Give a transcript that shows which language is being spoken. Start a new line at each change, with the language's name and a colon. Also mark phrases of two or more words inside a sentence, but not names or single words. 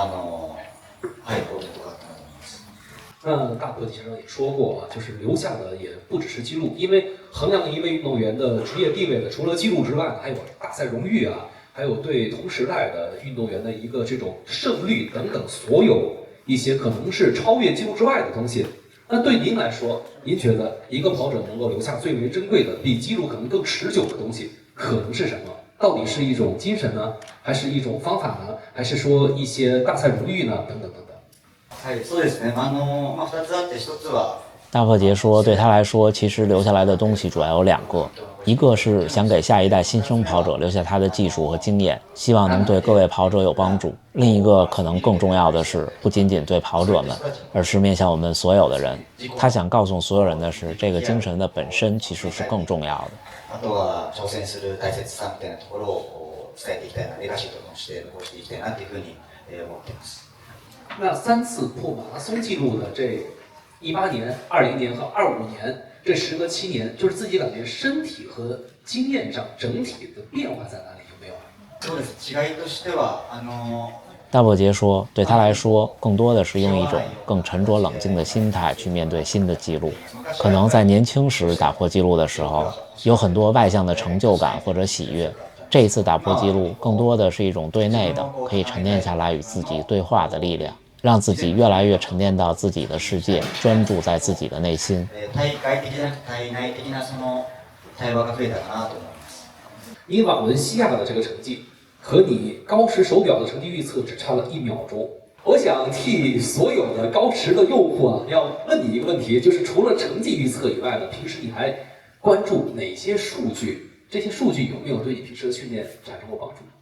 Chinese: 那大破节先生也说过就是留下的也不只是记录，因为衡量一位运动员的职业地位的，除了记录之外，还有大赛荣誉还有对同时代的运动员的一个这种胜率等等，所有一些可能是超越记录之外的东西。那对您来说，您觉得一个跑者能够留下最为珍贵的、比记录可能更持久的东西，可能是什么？到底是一种精神呢，还是一种方法呢，还是说一些大赛荣誉呢？等等等等。
Japanese: そうですね。2つあって1つは。
Chinese: 大破节说，对他来说，其实留下来的东西主要有2个，一个是想给下一代新生跑者留下他的技术和经验，希望能对各位跑者有帮助；另一个可能更重要的是，不仅仅对跑者们，而是面向我们所有的人。他想告诉所有人的是，这个精神的本身其实是更重要的。
Japanese: あとは挑戦する大切さみたいなところを伝えていきたいな、レガシーとして残していきたいなというふうに思っています。
Chinese: 那3次破马拉松纪录的这18年、20年和25年， 这时隔7年，就是自己感觉身体和经验上整体的变化在哪里？有没有？
Japanese: そうです。違いとしては
Chinese: 大伯杰说，对他来说，更多的是用一种更沉着冷静的心态去面对新的记录。可能在年轻时打破记录的时候，有很多外向的成就感或者喜悦。这一次打破记录，更多的是一种对内的，可以沉淀下来与自己对话的力量，让自己越来越沉淀到自己的世界，专注在自己的内心。
Japanese: 対外的じゃなく対内的なその対話が増えたかなと思います。
Chinese: 你瓦伦西亚的这个成绩和你高驰手表的成绩预测只差了1秒钟。我想替所有的高驰的用户啊，要问你一个问题，就是除了成绩预测以外呢，平时你还关注哪些数据？这些数据有没有对你平时的训练产生过帮助？